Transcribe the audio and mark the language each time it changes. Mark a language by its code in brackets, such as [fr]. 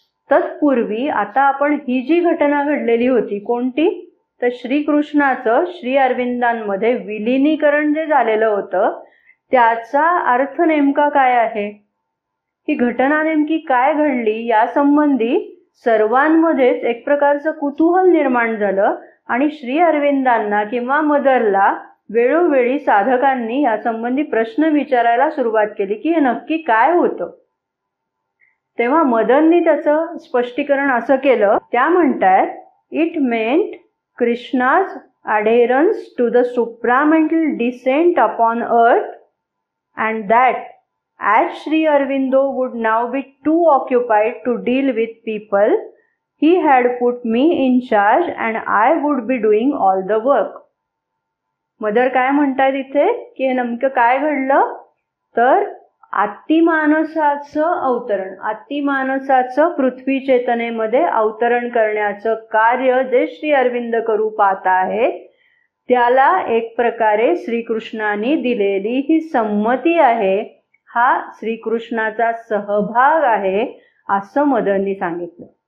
[mr] तत्पूर्वी आता आपण ही जी घटना घडलेली होती कोणती, तर श्रीकृष्णाचं श्री अरविंदांमध्ये विलिनीकरण जे झालेलं होतं त्याचा अर्थ नेमका काय आहे, ही घटना नेमकी काय घडली यासंबंधी सर्वांमध्येच एक प्रकारचं कुतूहल निर्माण झालं आणि श्री अरविंदांना किंवा मदरला वेळोवेळी साधकांनी यासंबंधी प्रश्न विचारायला सुरुवात केली की हे नक्की काय होतं. तेव्हा मदरनी त्याचं स्पष्टीकरण असं केलं. त्या म्हणतात, [en] It meant Krishna's adherence to the supramental descent upon earth and that as Sri Aurobindo would now be too occupied to deal with people, he had put me in charge and I would be doing all the work. [mr] Mother काय म्हणतात इथे की हे नेमकं काय घडलं, तर अतिमानसाचं अवतरण, अतिमानसाचं पृथ्वी चेतनेमध्ये अवतरण करण्याचं कार्य जे श्री अरविंद करू पाहत आहेत त्याला एक प्रकारे श्रीकृष्णाने दिलेली ही संमती आहे, हा श्रीकृष्णाचा सहभाग आहे असं मदरनी सांगितलं.